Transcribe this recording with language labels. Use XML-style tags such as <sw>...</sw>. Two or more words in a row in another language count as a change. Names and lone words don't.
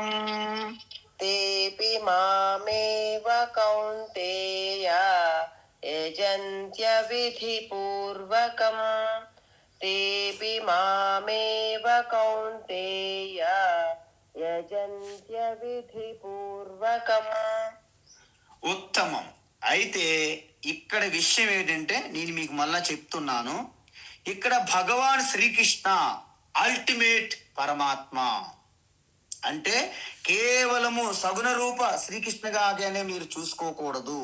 <sa>तेऽपि मामेव कौन्तेय यजन्त्यविधिपूर्वकम् तेऽपि मामेव कौन्तेय यजन्त्यविधिपूर्वकम्</sa> <te>ఉత్తమం. అయితే ఇక్కడ విషయం ఏంటంటే నేను మీకు మళ్ళా చెప్తున్నాను, ఇక్కడ భగవాన్ శ్రీకృష్ణ అల్టిమేట్ పరమాత్మ అంటే కేవలము సగుణ రూప శ్రీకృష్ణగానే మీరు చూసుకోకూడదు.</te>